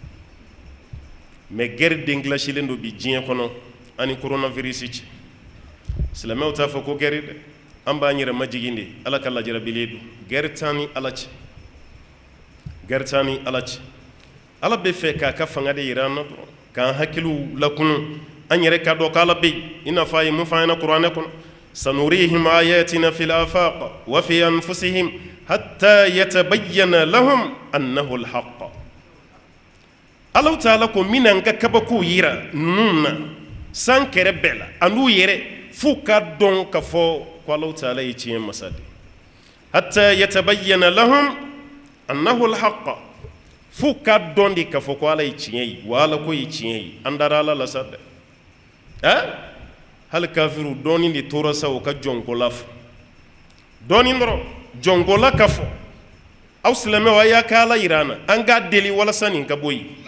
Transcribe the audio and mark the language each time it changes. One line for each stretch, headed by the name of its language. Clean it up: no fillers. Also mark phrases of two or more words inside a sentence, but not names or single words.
Bambara: mais guerre denglacelen don bi diɲɛ kɔnɔ ani coronavirus cɛ silamɛw t'a fɔ ko guerre dɛ an b'an yɛrɛ majigin de ala ka lajarabilen don guerre t'an ni ala cɛ guerre t'an ni ala cɛ ala bɛ fɛ k'a ka fanga de yira an na dɔrɔn k'an hakiliw lakunu an yɛrɛ ka dɔn k'ala bɛ yen i n'a fɔ a ye mun fɔ an ɲɛna kuranɛ kɔnɔ
Arabic: سنريهم آياتنا في الآفاق وفي أنفسهم حتى يتبين لهم أنه الحق
Bambara: Alahu Taala ko mina n ka kabakow yira ninnu na san kɛrɛ bɛɛ la an'u yɛrɛ f'u ka dɔn ka fɔ ko Alahu Taala ye tiɲɛ masa de
Arabic: حتى يتبين لهم أنه الحق
Bambara: f'u ka dɔn de ka fɔ ko ala ye tiɲɛ ye wa ala ko ye tiɲɛ ye an dara ala la sa dɛ hali kafiru dɔɔnin de tora sa o ka jɔnkola fɔ dɔɔnin dɔrɔn jɔnkola ka fɔ aw silamɛw a y'a kɛ ala yira an na an k'a deli walasa nin ka bɔ yen